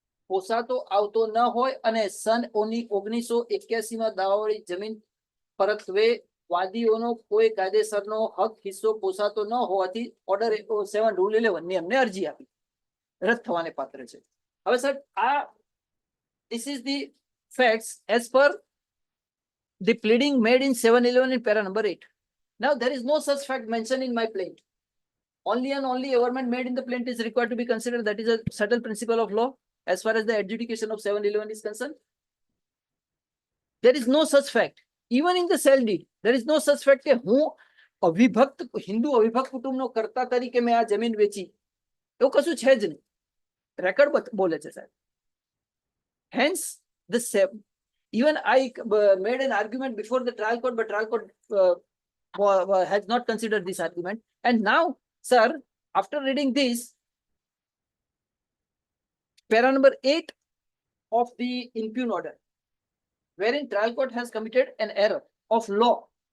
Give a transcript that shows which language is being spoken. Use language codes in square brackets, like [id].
[gu] પોસાતો આવતો ન હોય અને સન 1981 દાવાવાળી જમીન પરત્વે વાદીઓનો કોઈ કાયદેસરનો હક હિસ્સો પોસાતો ન હોવાથી ઓર્ડર 7 રૂલ 11 ની અમને અરજી આપી રદ થવાને પાત્ર છે. હવે sir, [en] this is the facts as per the pleading made in 711 in para number 8. Now there is no such fact mentioned in my plaint. Only and only averment made in the plaint is required to be considered. That is a subtle principle of law as far as the adjudication of 711 is concerned. There is no such fact. Even in the cell deed, there is no such fact [gu] કે હું અવિભક્ત હિન્દુ અવિભક્ત કુટુંબનો કર્તા તરીકે મેં આ જમીન વેચી, એવું કશું છે જ નહીં. રેકોર્ડ બોલે છે સાહેબ. [en] Hence, even I made an argument before the trial court, but trial court has not considered this argument. And now, sir, after reading this, para number 8 of the impugn order, wherein trial court has committed an error of law.